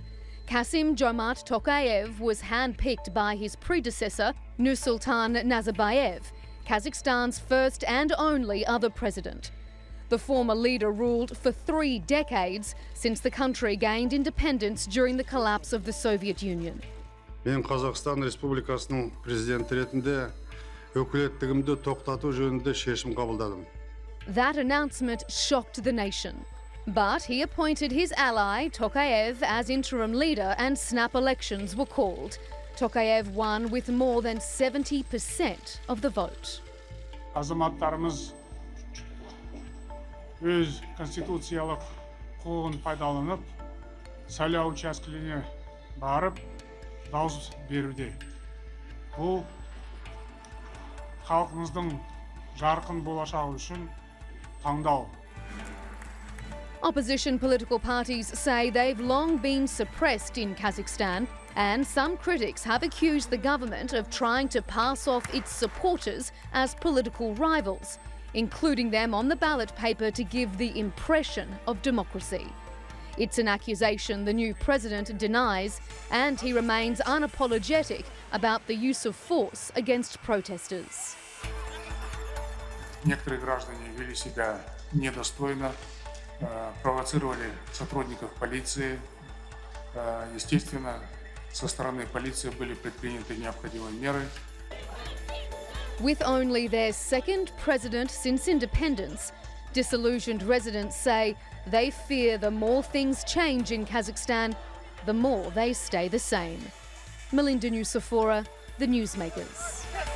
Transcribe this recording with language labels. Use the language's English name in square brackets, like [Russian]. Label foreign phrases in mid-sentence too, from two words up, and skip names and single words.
[English] Kassym Jormart Tokayev was handpicked by his predecessor, Nursultan Nazarbayev, Kazakhstan's first and only other president. The former leader ruled for 3 decades since the country gained independence during the collapse of the Soviet Union. [Kazakh] Мен Қазақстан Республикасының президенті ретінде өкілеттігімді тоқтату жөнінде шешім қабылдадым. [English] That announcement shocked the nation. But he appointed his ally, Tokayev, as interim leader and snap elections were called. Tokayev won with more than 70% of the vote. [Kazakh] Азаматтарымыз өз конституциялық құқығын пайдаланып, сайлау учаскелеріне барып, дауыс беруде. Бұл халқымыздың жарқын болашағы үшін таңдау. [English] Opposition political parties say they've long been suppressed in Kazakhstan, and some critics have accused the government of trying to pass off its supporters as political rivals, including them on the ballot paper to give the impression of democracy. It's an accusation the new president denies, and he remains unapologetic about the use of force against protesters. [Russian] Некоторые граждане вели себя недостойно, провоцировали сотрудников полиции. Естественно, со стороны полиции были предприняты необходимые меры. [English] With only their second president since independence, disillusioned residents say they fear the more things change in Kazakhstan, the more they stay the same. Melinda Nucifora, The Newsmakers.